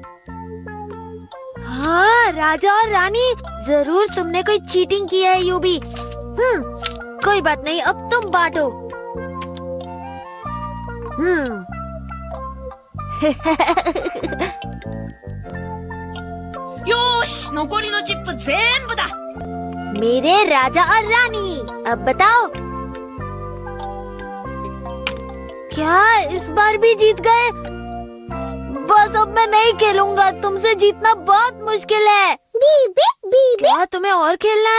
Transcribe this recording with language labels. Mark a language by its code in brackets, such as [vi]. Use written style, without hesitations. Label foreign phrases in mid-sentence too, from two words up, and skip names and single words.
[hi] हाँ राजा और रानी, जरूर तुमने कोई चीटिंग की है यूबी। कोई बात नहीं, अब तुम बांटो। योश, [ja] 残りのチップ全部だ。 [hi] मेरे राजा और रानी, अब बताओ क्या इस बार भी जीत गए? बस अब मैं नहीं खेलूंगा, तुमसे जीतना बहुत मुश्किल है। बीबी बीबी क्या तुम्हें और खेलना है?